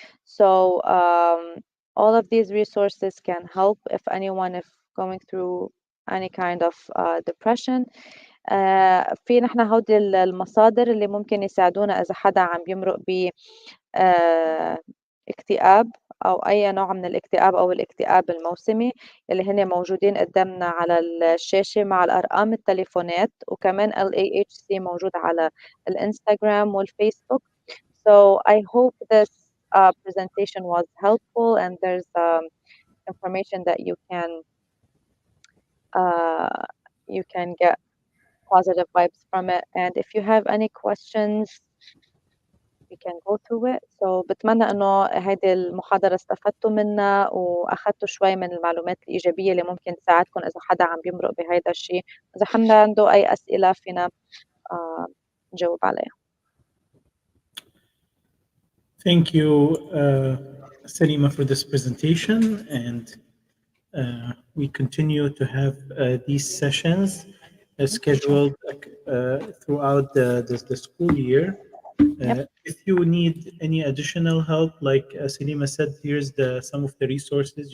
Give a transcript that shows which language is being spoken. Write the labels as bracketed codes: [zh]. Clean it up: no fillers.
[en] So all of these resources can help if anyone if going through any kind of depression. [ar] في نحن هودي المصادر اللي ممكن يساعدونا إذا حدا عم بيمرق ب اكتئاب أو أي نوع من الاكتئاب أو الاكتئاب الموسمي، اللي هن موجودين قدامنا على الشاشة مع الأرقام التليفونات، وكمان LAHC موجود على الإنستغرام والفيسبوك. [en] So I hope this presentation was helpful, and there's information that uh, you can get positive vibes from it. And if you have any questions, we can go through it. [ar] So بتمنى إنه هيدي المحاضرة استفدتوا منها وأخدتوا شوي من المعلومات الإيجابية اللي ممكن تساعدكم إذا حدا عم بيمرق بهيدا الشيء. إذا حدا عنده أي أسئلة فينا نجاوب عليها. [en] Thank you, Salima, for this presentation. And we continue to have these sessions scheduled throughout the school year. Yep. If you need any additional help, like Salima said, here's some of the resources.